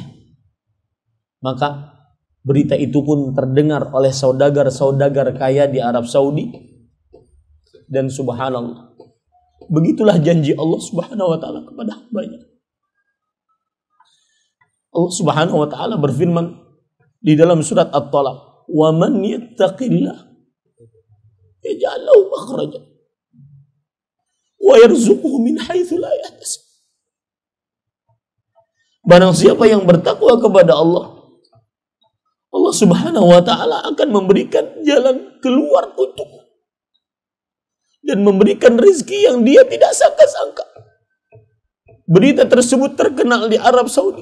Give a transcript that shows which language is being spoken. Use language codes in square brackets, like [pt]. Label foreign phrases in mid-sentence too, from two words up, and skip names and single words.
[id] Maka berita itu pun terdengar oleh saudagar-saudagar kaya di Arab Saudi. Dan subhanallah, begitulah janji Allah [ar] سبحانه وتعالى [id] kepada hambanya. Allah [ar] سبحانه وتعالى [id] berfirman di dalam surat At-Talaq, [ar] "ومن يتق الله يجعل له مخرجا ويرزقه من حيث لا يحتسب." [id] Barang siapa yang bertakwa kepada Allah, Allah [ar] سبحانه وتعالى [id] akan memberikan jalan keluar untukmu dan memberikan rezeki yang dia tidak sangka-sangka. Berita tersebut terkenal di Arab Saudi.